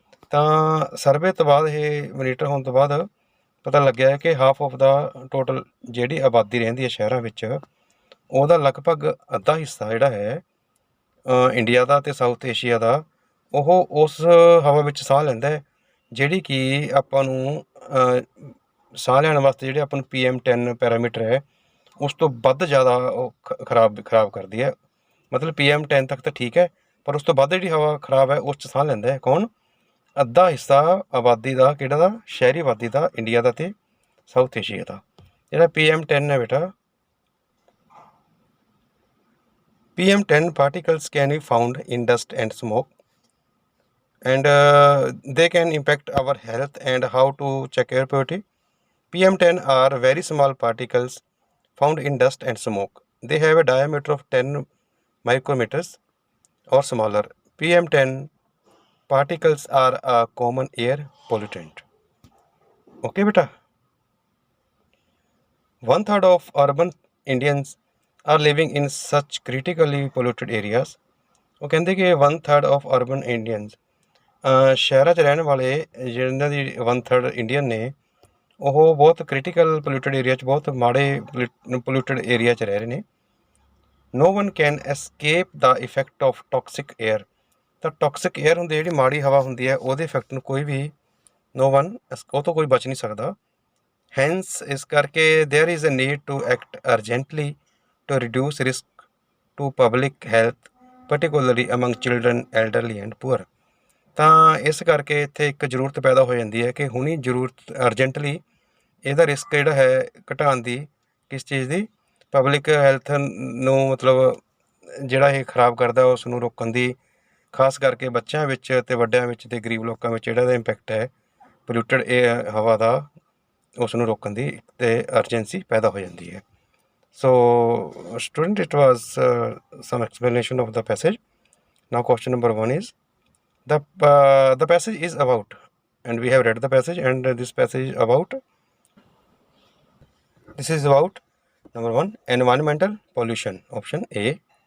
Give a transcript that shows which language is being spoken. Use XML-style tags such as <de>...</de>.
<pa>ਤਾਂ ਸਰਵੇ ਤੋਂ ਬਾਅਦ ਇਹ ਮੋਨੀਟਰ ਹੋਣ ਤੋਂ ਬਾਅਦ ਪਤਾ ਲੱਗਿਆ ਹੈ ਕਿ</pa> <en>half of the total</en> <pa>ਜਿਹੜੀ ਆਬਾਦੀ ਰਹਿੰਦੀ ਹੈ ਸ਼ਹਿਰਾਂ ਵਿੱਚ, ਉਹਦਾ ਲਗਭਗ ਅੱਧਾ ਹਿੱਸਾ ਜਿਹੜਾ ਹੈ ਇੰਡੀਆ ਦਾ ਅਤੇ ਸਾਊਥ ਏਸ਼ੀਆ ਦਾ, ਉਹ ਉਸ ਹਵਾ ਵਿੱਚ ਸਾਹ ਲੈਂਦਾ ਹੈ ਜਿਹੜੀ ਕਿ ਆਪਾਂ ਨੂੰ ਸਾਹ ਲੈਣ ਵਾਸਤੇ ਜਿਹੜੇ ਆਪਾਂ ਨੂੰ PM10 ਪੈਰਾਮੀਟਰ ਹੈ ਉਸ ਤੋਂ ਵੱਧ ਜ਼ਿਆਦਾ ਉਹ ਖਰਾਬ ਕਰਦੀ ਹੈ। ਮਤਲਬ PM10 ਤੱਕ ਤਾਂ ਠੀਕ ਹੈ, ਪਰ ਉਸ ਤੋਂ ਵੱਧ ਜਿਹੜੀ ਹਵਾ ਖਰਾਬ ਹੈ ਉਸ 'ਚ ਸਾਹ ਲੈਂਦਾ ਹੈ ਕੌਣ? ਅੱਧਾ ਹਿੱਸਾ ਆਬਾਦੀ ਦਾ, ਕਿਹੜਾ ਦਾ? ਸ਼ਹਿਰੀ ਆਬਾਦੀ ਦਾ, ਇੰਡੀਆ ਦਾ ਅਤੇ ਸਾਊਥ ਏਸ਼ੀਆ ਦਾ। ਜਿਹੜਾ PM10 ਹੈ ਬੇਟਾ,</pa> <en>PM10 particles can be found in dust and smoke and they can impact our health. And how to check air purity? PM10 are very small particles found in dust and smoke. They have a diameter of 10 micrometers or smaller. PM10 particles are a common air pollutant. Okay beta. 1/3 of urban Indians are living in such critically polluted areas.</en> <pa>ਉਹ ਕਹਿੰਦੇ ਕਿ</pa> <en>1/3 of urban Indians</en> <pa>ਸ਼ਹਿਰਾਂ 'ਚ ਰਹਿਣ ਵਾਲੇ ਜਿਹਨਾਂ ਦੀ 1/3 Indian ਨੇ ਉਹ ਬਹੁਤ ਕ੍ਰਿਟੀਕਲ ਪੋਲਿਊਟਡ ਏਰੀਆ 'ਚ ਬਹੁਤ ਮਾੜੇ ਪੋਲਿਊਟਡ ਏਰੀਆ 'ਚ ਰਹਿ ਰਹੇ ਨੇ।</pa> <en>No one can escape the effect of toxic air।</en> <pa>ਤਾਂ ਟੌਕਸਿਕ ਏਅਰ ਹੁੰਦੀ ਜਿਹੜੀ ਮਾੜੀ ਹਵਾ ਹੁੰਦੀ ਹੈ ਉਹਦੇ ਇਫੈਕਟ ਨੂੰ ਕੋਈ ਵੀ</pa> <en>no one</en> <pa>ਉਹ ਤੋਂ ਕੋਈ ਬਚ ਨਹੀਂ ਸਕਦਾ।</pa> <en>Hence</en> <pa>ਇਸ ਕਰਕੇ</pa> <en>there is a need to act urgently to reduce risk to public health particularly among children, elderly and poor।</en> <pa>ਤਾਂ ਇਸ ਕਰਕੇ ਇੱਥੇ ਇੱਕ ਜ਼ਰੂਰਤ ਪੈਦਾ ਹੋ ਜਾਂਦੀ ਹੈ ਕਿ ਹੁਣੀ ਜ਼ਰੂਰਤ ਅਰਜੈਂਟਲੀ ਇਹਦਾ ਰਿਸਕ ਜਿਹੜਾ ਹੈ ਘਟਾਉਣ ਦੀ, ਕਿਸ ਚੀਜ਼ ਦੀ, ਪਬਲਿਕ ਹੈਲਥ ਨੂੰ ਮਤਲਬ ਜਿਹੜਾ ਇਹ ਖਰਾਬ ਕਰਦਾ ਉਸ ਨੂੰ ਰੋਕਣ ਦੀ, ਖਾਸ ਕਰਕੇ ਬੱਚਿਆਂ ਵਿੱਚ ਅਤੇ ਵੱਡਿਆਂ ਵਿੱਚ ਅਤੇ ਗਰੀਬ ਲੋਕਾਂ ਵਿੱਚ ਜਿਹੜਾ ਇਹਦਾ ਇੰਪੈਕਟ ਹੈ ਪੋਲਿਊਟਡ ਇਹ ਹਵਾ ਦਾ, ਉਸ ਨੂੰ ਰੋਕਣ ਦੀ ਅਤੇ ਅਰਜੈਂਸੀ ਪੈਦਾ ਹੋ ਜਾਂਦੀ ਹੈ।</pa> <en>So student, it was some explanation of the passage. Now question number 1 is the passage is about, and we have read the passage, and this passage is about, this is about number 1 environmental pollution, option A.</en>